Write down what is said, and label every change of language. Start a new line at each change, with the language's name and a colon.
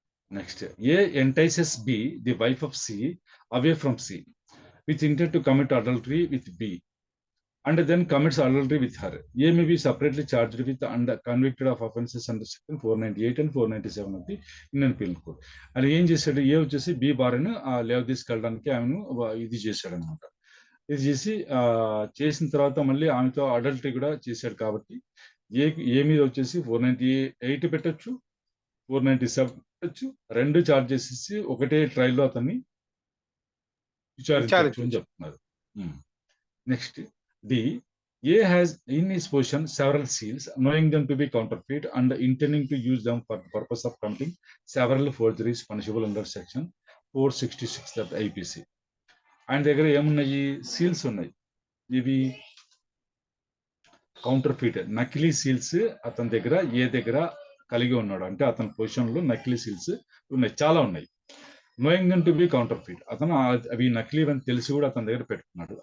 English: Next, A entices B, the wife of C, away from C, with intent to commit adultery with B, and then commits adultery with her. A may be separately charged with and convicted of offences under section 498 and 497 of the Indian Penal Code.
Telugu: And ఏం చేశాడు? ఏ వచ్చేసి B భార్యను లేవ తీసుకెళ్ళడానికి ఆమెను ఇది చేశాడు అనమాట. ఇది చేసి చేసిన తర్వాత మళ్ళీ ఆమెతో అడల్టరీ కూడా చేశాడు. కాబట్టి ఏ మీద వచ్చేసి 498 పెట్టచ్చు, 497 పెట్టచ్చు. రెండు చార్జెస్ ఇచ్చి ఒకటే ట్రయల్లో అతన్ని విచారించవచ్చు అని చెప్తున్నారు.
English: Next D, A has in his possession several seals, knowing them to be counterfeit and intending to use them for the purpose of committing several forgeries punishable under section 466 of IPC.
Telugu: ఆయన దగ్గర ఏమున్నాయి? Seals ఉన్నాయి. ఇవి counterfeit, నకిలీ seals అతని దగ్గర ఏ దగ్గర కలిగి ఉన్నాడు అంటే అతని పొజిషన్లో నకిలీ సీల్స్ ఉన్నాయి, చాలా ఉన్నాయి.
English: knowing them to be counterfeit,
Telugu: అతను అవి నకిలీ అని తెలిసి కూడా అతని దగ్గర పెట్టుకున్నాడు.